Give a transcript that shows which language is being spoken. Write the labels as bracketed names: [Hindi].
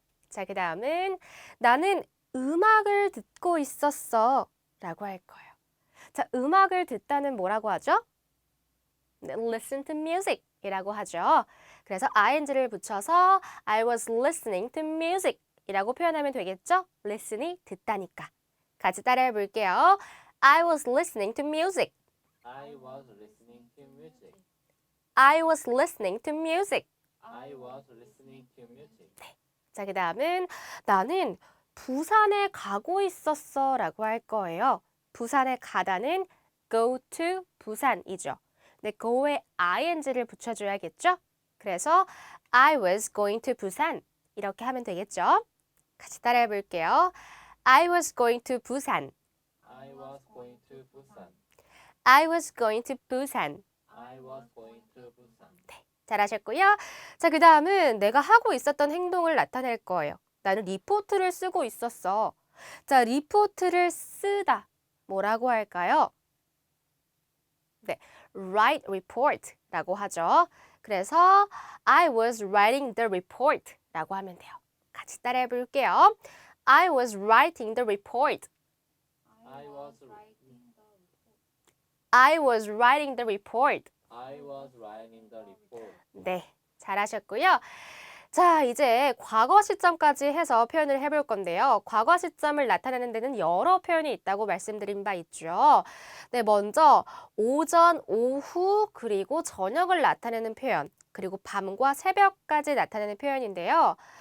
[Korean] 자, 그 다음은 나는 음악을 듣고 있었어 라고 할 거예요. 자, 음악을 듣다는 뭐라고 하죠? 네, [English] listen to music [Korean] 이라고 하죠. 그래서 ing를 붙여서 [English] I was listening to music [Korean] 이라고 표현하면 되겠죠? listen이 듣다니까. 같이 따라해 볼게요. [English] I was listening to music. I was listening to music. I was listening to music. I was listening to music. [Korean] 자, 그 다음은 나는 부산에 가고 있었어 라고 할 거예요. 부산에 가다는 [English] go to [Korean] 부산이죠. 근데 go에 ing를 붙여줘야겠죠? 그래서 [English] I was going to [Korean] 부산 이렇게 하면 되겠죠? 같이 따라해 볼게요. [English] I was going to 부산. I was going to Busan. I was going to 부산. I was going to Busan. [Korean] 잘하셨고요. 자, 그 다음은 내가 하고 있었던 행동을 나타낼 거예요. 나는 리포트를 쓰고 있었어. 자, 리포트를 쓰다. 뭐라고 할까요? 네, [English] write report [Korean] 라고 하죠. 그래서 [English] I was writing the report라고 [Korean] 하면 돼요. 같이 따라해 볼게요. [English] I was writing the report. I was writing. I was writing the report. I was writing the report. [Korean] 네, 잘하셨고요. 자, 이제 과거 시점까지 해서 표현을 해볼 건데요. 과거 시점을 나타내는 데는 여러 표현이 있다고 말씀드린 바 있죠. 네, 먼저 오전, 오후, 그리고 저녁을 나타내는 표현, 그리고 밤과 새벽까지 나타내는 표현인데요.